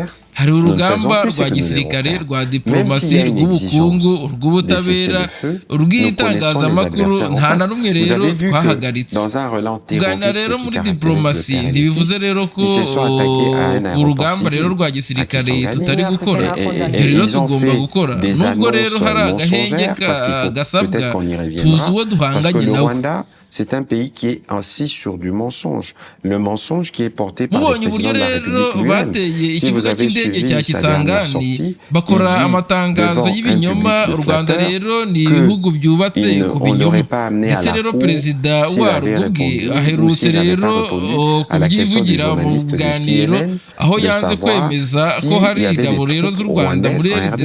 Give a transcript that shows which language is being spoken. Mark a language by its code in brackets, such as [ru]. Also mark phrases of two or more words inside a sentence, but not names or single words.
[rw] Hari urugamba rwa gisirikare, rwa diplomasi, rw'ubukungu, rw'ubutabera, urw'itangazamakuru, nta na rumwe rero twahagaritse. Kuganira rero muri diplomasi ntibivuze rero ko urugamba rero rwa gisirikare tutari gukora. Ibyo rero tugomba gukora, nubwo rero hari agahenge gasabwa, tuzi uwo duhanganye nawe. [fr] C'est un pays qui est assis sur du mensonge. Le mensonge qui est porté par le président de la République lui-même. Si vous avez suivi sa dernière sortie, [rw] bakora amatangazo y'ibinyoma. U Rwanda rero ni ibihugu byubatse ku binyoma, ndetse rero perezida warwo ubwe aherutse rero kubyivugira mu biganiro, aho yanze kwemeza ko hari ingabo rero z'u Rwanda muri RDC.